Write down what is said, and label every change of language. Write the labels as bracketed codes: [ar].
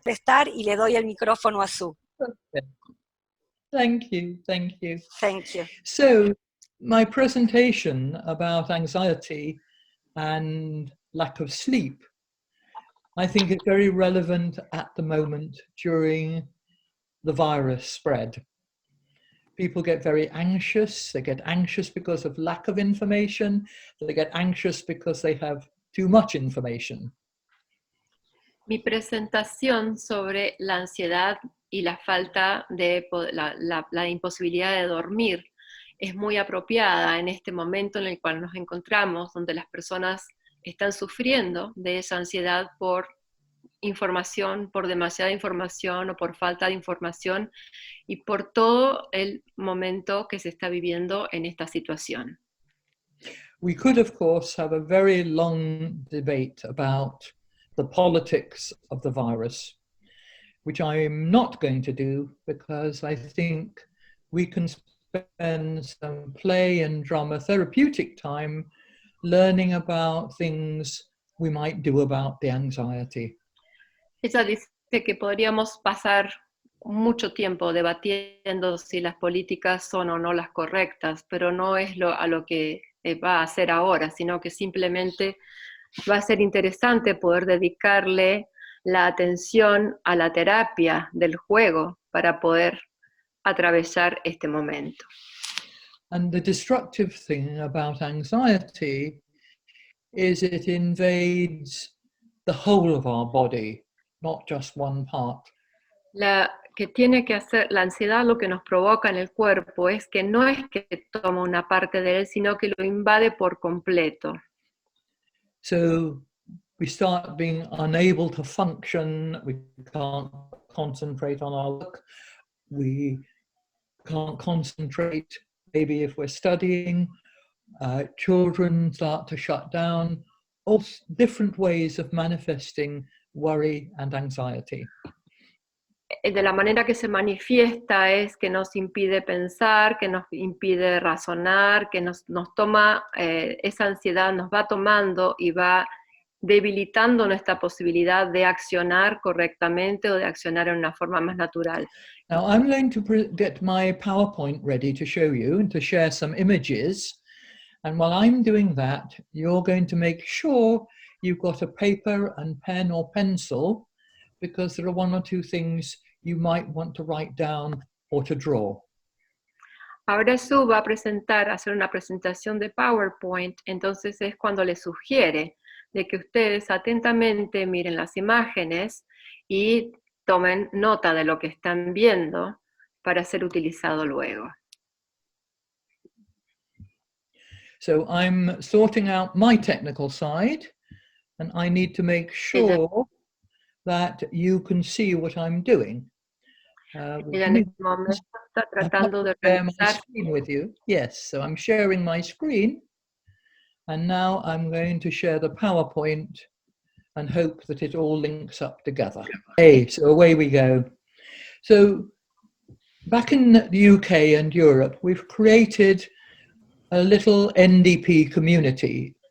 [es] Estar, y le doy el micrófono a Sue. [en] Okay. Thank you, thank you. Thank you. So, my presentation about anxiety and lack of sleep, I think is very relevant at the moment during the virus spread. People get very anxious. They get anxious because of lack of information. They get anxious because they have too much information. [es] Mi presentación sobre la ansiedad y la falta de la imposibilidad de dormir es muy apropiada en este momento en el cual nos encontramos, donde las personas están sufriendo de esa ansiedad por información, por demasiada información o por falta de información, y por todo el momento que se está viviendo en esta situación. [en] We could, of course, have a very long debate about the politics of the virus, which I'm not going to do, because I think we can spend some play and drama therapeutic time learning about things we might do about the anxiety. [es] Ella dice que podríamos pasar mucho tiempo debatiendo si las políticas son o no las correctas, pero no es a lo que va a hacer ahora, sino que simplemente va a ser interesante poder dedicarle la atención a la terapia del juego para poder atravesar este momento. [en] And the destructive thing about anxiety is it invades the whole of our body, not just one part. [es] La que tiene que hacer, la ansiedad lo que nos provoca en el cuerpo es que no es que toma una parte de él, sino que lo invade por completo. [en] So we start being unable to function, we can't concentrate on our work, we can't concentrate maybe if we're studying, children start to shut down, all different ways of manifesting worry and anxiety. [es] De la manera que se manifiesta es que nos impide pensar, que nos impide razonar, que nos toma, esa ansiedad nos va tomando y va debilitando nuestra posibilidad de accionar correctamente o de accionar en una forma más natural. [en] Now I'm going to get my PowerPoint ready to show you and to share some images. And while I'm doing that, you're going to make sure you've got a paper and pen or pencil, because there are one or two things you might want to write down or to draw. [es] Ahora Sue va a hacer una presentación de PowerPoint, entonces es cuando le sugiere de que ustedes atentamente miren las imágenes y tomen nota de lo que están viendo para ser utilizado luego. [en] So I'm sorting out my technical side, and I need to make sure that you can see what I'm doing. [es] Ella en este momento está tratando de [en] share my [es] organizar. [en] screen with you. Yes, so I'm sharing my screen, and now I'm going to share the PowerPoint and hope that it all links up together. Okay, so away we go. So back in the UK and Europe, we've created a little NDP community.